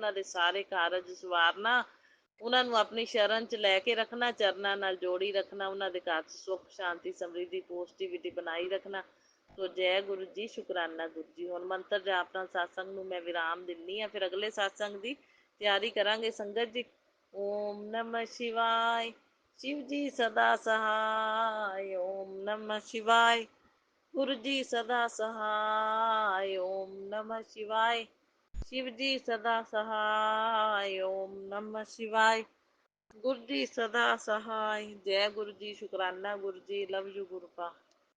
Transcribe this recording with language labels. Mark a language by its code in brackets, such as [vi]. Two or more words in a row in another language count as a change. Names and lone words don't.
[pa] ਉਹਨਾਂ ਦੇ ਸਾਰੇ ਕਾਰਜ ਸਵਾਰਨਾ, ਉਹਨਾਂ ਨੂੰ ਆਪਣੀ ਸ਼ਰਨ 'ਚ ਲੈ ਕੇ ਰੱਖਣਾ, ਚਰਨਾਂ ਨਾਲ ਜੋੜੀ ਰੱਖਣਾ, ਉਹਨਾਂ ਦੇ ਘਰ 'ਚ ਸੁੱਖ ਸ਼ਾਂਤੀ ਸਮਰਿੱਧੀ ਪੋਜ਼ਟਿਵਿਟੀ ਬਣਾਈ ਰੱਖਣਾ। ਸੋ ਜੈ ਗੁਰੂ ਜੀ, ਸ਼ੁਕਰਾਨਾ ਗੁਰੂ ਜੀ। ਹੁਣ ਮੰਤਰ ਜਾਪ ਨਾਲ satsang ਨੂੰ ਮੈਂ ਵਿਰਾਮ ਦਿੰਦੀ ਹਾਂ, ਫਿਰ ਅਗਲੇ satsang ਦੀ ਤਿਆਰੀ ਕਰਾਂਗੇ ਸੰਗਤ ਜੀ। [hi] ओम नमः शिवाय, शिव जी सदा सहाय। ओम नमः शिवाय, गुरु जी सदा सहाय। ओम नमः शिवाय, शिव जी सदा सहाय। ओम नमः शिवाय, गुरु जी सदा सहाय। जय गुरु जी, शुकराना गुरु जी, [en] love you Guru Pa.